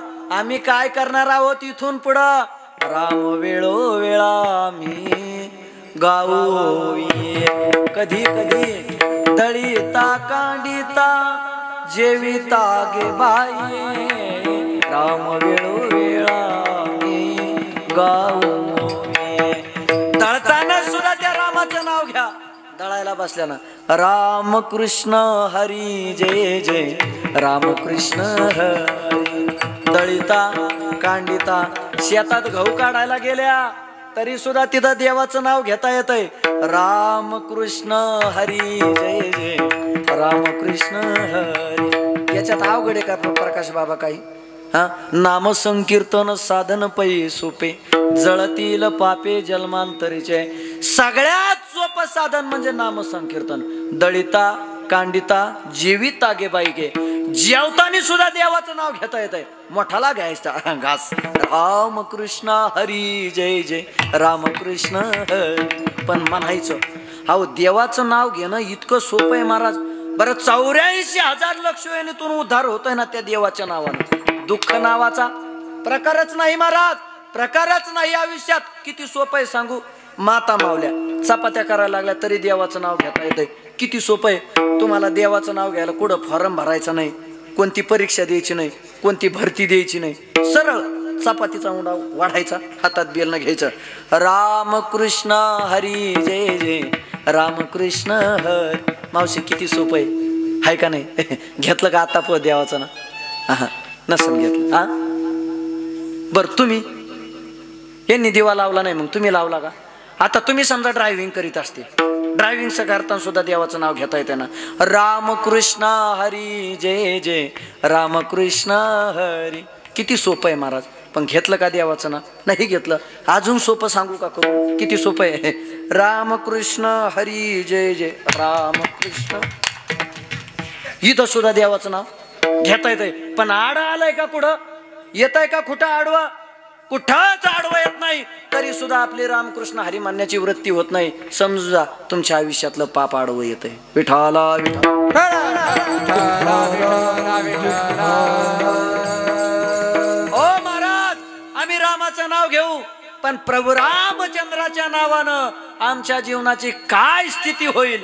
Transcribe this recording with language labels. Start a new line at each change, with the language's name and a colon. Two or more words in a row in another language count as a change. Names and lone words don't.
Marathi: आम्ही काय करणार आहोत इथून पुढं? राम वेळोवेळा मी गाऊ कधी कधी दळीता कांडिता जेविता गे बाई. राम वेळोवेळा मी गाऊ. दळताना सुद्धा त्या रामाचं नाव घ्या. दळायला बसल्यानं राम कृष्ण हरी जय जय, राम कृष्ण हरी. दळिता कांडिता शेतात गहू काढायला गेल्या तरी सुद्धा तिथं देवाचं नाव घेता येतंय. राम कृष्ण हरी जय जय, राम कृष्ण हरी. याच्यात अवघड आहे का प्रकाश बाबा काही? हा, नाम संकीर्तन साधन पै सोपे, जळतील पापे जन्मांतरीचे. सगळ्यात सोपं साधन म्हणजे नाम संकीर्तन. दळिता कांडिता जेविता गे बाई गे. जेवतानी सुद्धा देवाचं नाव घेता येतंय. मोठाला घ्यायचा घास. राम कृष्ण हरी जय जय, राम कृष्ण हरी. पण म्हणायचं अहो देवाचं नाव घेणं इतकं सोपं आहे महाराज. बरं 84,000 लक्ष वेळेतून उद्धार होतोय ना त्या देवाच्या नावानं. दुःख नावाचा प्रकारच नाही महाराज, प्रकारच नाही आयुष्यात. किती सोपं आहे सांगू. माता मावल्या चपात्या करायला लागल्या तरी देवाचं नाव घेता येतंय. किती सोपं आहे. तुम्हाला देवाचं नाव घ्यायला कुठं फॉर्म भरायचा नाही, कोणती परीक्षा द्यायची नाही, कोणती भरती द्यायची नाही. सरळ चपातीचा उंडा वाढायचा, हातात बेलनं घ्यायचं. राम कृष्ण हरी जय जय, राम कृष्ण हरी. मावशी किती सोपं आहे, हाय का नाही? घेतलं का आता प देवाचं ना? हा नसन घेतलं. हा बरं तुम्ही यांनी दिवा लावला नाही, मग तुम्ही लावला का? आता तुम्ही समजा ड्रायव्हिंग करीत असते, ड्रायव्हिंग करताना सुद्धा देवाचं नाव घेता येते ना. राम कृष्ण हरी जय जय, राम कृष्ण हरी. किती सोपं आहे महाराज. पण घेतलं का देवाचं नाव? नाही घेतलं. अजून सोपं सांगू का करू? किती सोपं आहे. राम कृष्ण हरी जय जय, राम कृष्ण. इथं सुद्धा देवाचं नाव घेता येतंय. पण आड आलंय का कुठं? येत आहे का कुठं आडवा? कुठंच आडवा येत नाही. तरी सुद्धा आपली रामकृष्ण हरी म्हणण्याची वृत्ती होत नाही. समजा तुमच्या आयुष्यातलं पाप आडवं येतंय. विठाला ओ महाराज, आम्ही रामाचं नाव घेऊ, पण प्रभू रामचंद्राच्या नावानं आमच्या जीवनाची काय स्थिती होईल?